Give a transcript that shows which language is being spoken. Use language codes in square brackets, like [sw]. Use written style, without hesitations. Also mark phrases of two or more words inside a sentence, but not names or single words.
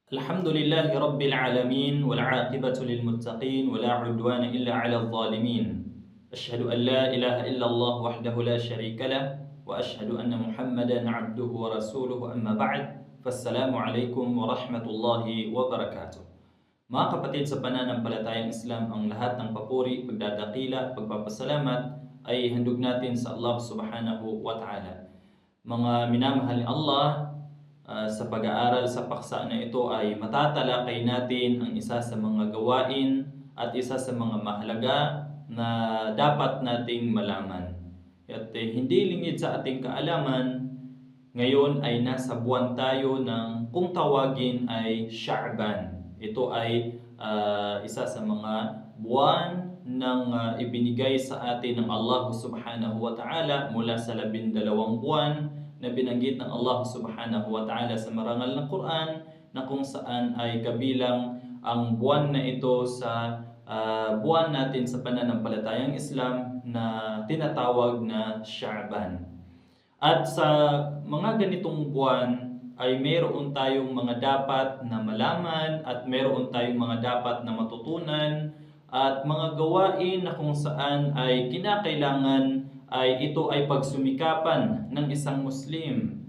[ar] الحمد لله رب العالمين والعاقبة للمتقين ولا عدوان إلا على الظالمين. أشهد أن لا إله إلا الله وحده لا شريك له وأشهد أن محمدا عبده ورسوله أما بعد فالسلام عليكم ورحمة الله وبركاته. [tl] Mga kapatid sa pananampalatayang Islam, ang lahat ng papuri, pagdadakila, pagpapasalamat ay handog natin sa Allah [ar] سبحانه وتعالى. [tl] Mga minamahal ni Allah, sa pag-aaral sa paksa na ito ay matatalakay natin ang isa sa mga gawain at isa sa mga mahalaga na dapat nating malaman. At hindi lingid sa ating kaalaman, ngayon ay nasa buwan tayo ng kung tawagin ay Sha'ban. Ito ay isa sa mga buwan ng ibinigay sa atin ng Allah [ar] سبحانه وتعالى [tl] mula sa 12 buwan na binanggit ng Allah [ar] سبحانه وتعالى [tl] sa marangal na Quran, na kung saan ay kabilang ang buwan na ito sa buwan natin sa pananampalatayang Islam na tinatawag na Sha'ban. At sa mga ganitong buwan ay mayroon tayong mga dapat na malaman at mayroon tayong mga dapat na matutunan at mga gawain na kung saan ay kinakailangan ay ito ay pagsumikapan ng isang Muslim.